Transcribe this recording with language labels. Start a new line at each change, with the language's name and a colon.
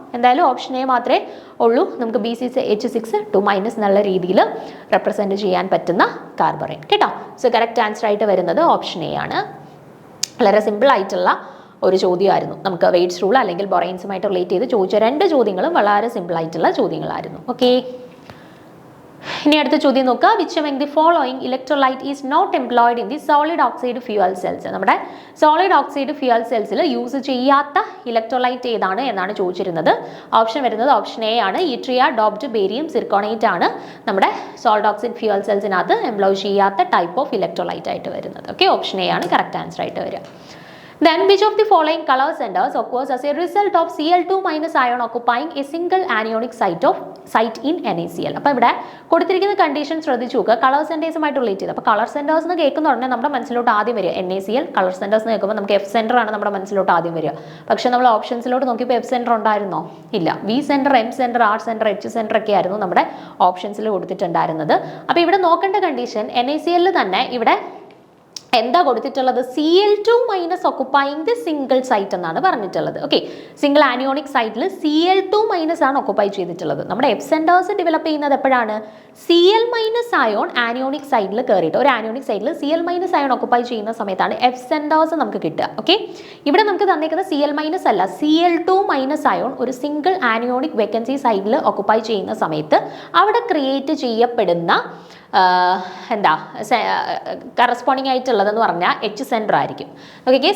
Malayalam: എന്തായാലും option A മാത്രമേ ഉള്ളൂ നമുക്ക് B6 H6 2- എന്നുള്ള രീതിയിൽ റെപ്രസെൻറ്റ് ചെയ്യാൻ പറ്റുന്ന കാർബൊറൈൻ കേട്ടോ. സോ കറക്റ്റ് ആൻസർ ആയിട്ട് വരുന്നത് ഓപ്ഷൻ എ ആണ്. വളരെ സിമ്പിൾ ആയിട്ടുള്ള ഒരു ചോദ്യമായിരുന്നു. നമുക്ക് വെയ്റ്റ്സ് റൂൾ അല്ലെങ്കിൽ ബൊറൈൻസുമായിട്ട് റിലേറ്റ് ചെയ്ത് ചോദിച്ച 2 ചോദ്യങ്ങളും വളരെ സിമ്പിൾ ആയിട്ടുള്ള ചോദ്യങ്ങളായിരുന്നു. ഓക്കെ. ഇനി അടുത്ത ചോദ്യം നോക്കുക.
English: Which among the following electrolyte is not employed in the solid oxide fuel cells?
Malayalam: നമ്മുടെ സോളിഡ് ഓക്സൈഡ് ഫ്യൂൽ സെൽസിൽ യൂസ് ചെയ്യാത്ത ഇലക്ട്രോലൈറ്റ് ഏതാണ് എന്നാണ് ചോദിച്ചിരുന്നത്. ഓപ്ഷൻ വരുന്നത് ഓപ്ഷൻ എ ആണ്. യൂട്രിയ ഡോപ്ഡ് ബേരിയം സിർക്കോണേറ്റ് ആണ് നമ്മുടെ സോളിഡ് ഓക്സൈഡ് ഫ്യൂൽ സെൽസിനകത്ത് എംപ്ലോയ് ചെയ്യാത്ത ടൈപ്പ് ഓഫ് ഇലക്ട്രോലൈറ്റ് ആയിട്ട് വരുന്നത്. ഓക്കെ. ഓപ്ഷൻ എ ആണ് കറക്റ്റ് ആൻസർ ആയിട്ട് വരിക.
English: Then which of the following color centers occurs as a result of Cl2- ion occupying a single anionic site in NaCl?
Malayalam: അപ്പോൾ ഇവിടെ കൊടുത്തിരിക്കുന്ന condition ശ്രദ്ധിച്ചു നോക്കുക. കളർ സെൻറ്റേഴ്സുമായിട്ട് റിലേറ്റ് ചെയ്ത്. അപ്പോൾ കളർ സെൻറ്റേഴ്സ് എന്ന് കേൾക്കുന്ന ഉടനെ നമ്മുടെ മനസ്സിലോട്ട് ആദ്യം വരിക NaCl. കളർ സെൻറ്റേഴ്സ് എന്ന് കേൾക്കുമ്പോൾ നമുക്ക് F സെൻറ്റർ ആണ് നമ്മുടെ മനസ്സിലോട്ട് ആദ്യം വരിക. പക്ഷേ നമ്മൾ ഓപ്ഷൻസിലോട്ട് നോക്കിയപ്പോൾ F സെൻറ്റർ ഉണ്ടായിരുന്നോ? ഇല്ല. V centre, M centre, R centre, H centre ഒക്കെ ആയിരുന്നു നമ്മുടെ ഓപ്ഷൻസിൽ കൊടുത്തിട്ടുണ്ടായിരുന്നത്. അപ്പോൾ ഇവിടെ നോക്കേണ്ട കണ്ടീഷൻ NaCl തന്നെ ഇവിടെ എന്താ കൊടുത്തിട്ടുള്ളത്?
English: Cl2- occupying the single site
Malayalam: എന്നാണ് പറഞ്ഞിട്ടുള്ളത്. ഓക്കെ. സിംഗിൾ ആനിയോണിക് സൈറ്റിൽ Cl2- ആണ് ഒക്കുപ്പൈ ചെയ്തിട്ടുള്ളത്. നമ്മുടെ F സെൻറ്റേഴ്സ് ഡെവലപ്പ് ചെയ്യുന്നത് എപ്പോഴാണ്? Cl- അയോൺ ആനിയോണിക് സൈഡിൽ കയറിയിട്ട് ഒരു ആനിയോണിക് സൈഡിൽ Cl- അയോൺ ഒക്കുപ്പൈ ചെയ്യുന്ന സമയത്താണ് F സെൻറ്റേഴ്സ് നമുക്ക് കിട്ടുക. ഓക്കെ. ഇവിടെ നമുക്ക് തന്നിരിക്കുന്നത് Cl- അല്ല, Cl2- അയോൺ ഒരു സിംഗിൾ ആനിയോണിക് വേക്കൻസി സൈഡിൽ ഒക്കുപ്പൈ ചെയ്യുന്ന സമയത്ത് അവിടെ ക്രിയേറ്റ് ചെയ്യപ്പെടുന്ന എന്താ കറസ്പോണ്ടിങ് ആയിട്ടുള്ളതെന്ന് പറഞ്ഞാൽ H സെൻറ്റർ ആയിരിക്കും. ഓക്കെ.